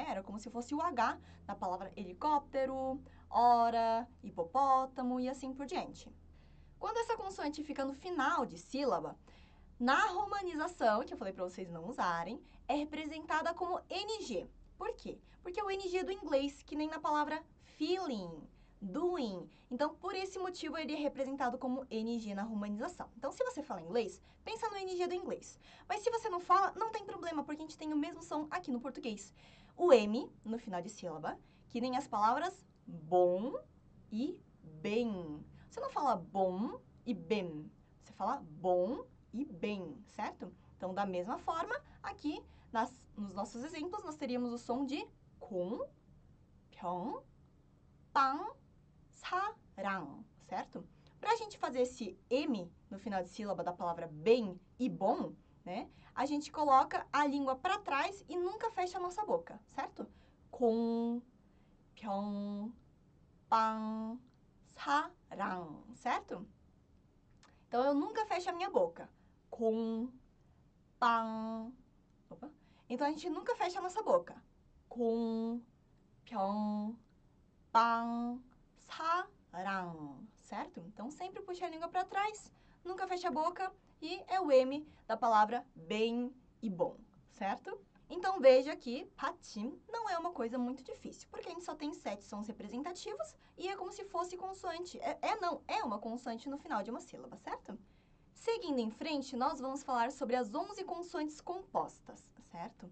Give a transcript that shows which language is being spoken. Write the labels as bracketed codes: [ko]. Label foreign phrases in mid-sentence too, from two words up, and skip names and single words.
[pt] Era como se fosse o H da palavra helicóptero, hora, hipopótamo e assim por diante. Quando essa consoante fica no final de sílaba, na romanização, que eu falei para vocês não usarem, é representada como NG. Por quê? Porque o NG é do inglês, que nem na palavra [en] feeling, doing. [pt] Então, por esse motivo, ele é representado como NG na romanização. Então, se você fala inglês, pensa no NG do inglês. Mas se você não fala, não tem problema, porque a gente tem o mesmo som aqui no português. O M, no final de sílaba, que nem as palavras bom e bem. Você não fala bom e bem, você fala bom e bem, certo? Então, da mesma forma, aqui, nos nossos exemplos, nós teríamos o som de [ko] 공, 병, 빵, 사랑, [pt] certo? Para a gente fazer esse M no final de sílaba da palavra bem e bom, né? A gente coloca a língua para trás e nunca fecha a nossa boca, certo? [ko] 공, 병, 빵, 사랑, [pt] certo? Então, eu nunca fecho a minha boca. [ko] 공, 빵. [pt] Opa. Então, a gente nunca fecha a nossa boca. [ko] 공, 병, 빵, 사랑. [pt] Certo? Então, sempre puxa a língua para trás, nunca fecha a boca e é o M da palavra bem e bom. Certo? Então, veja que patim não é uma coisa muito difícil, porque a gente só tem 7 sons representativos e é como se fosse consoante. É uma consoante no final de uma sílaba, certo? Seguindo em frente, nós vamos falar sobre as 11 consoantes compostas, certo?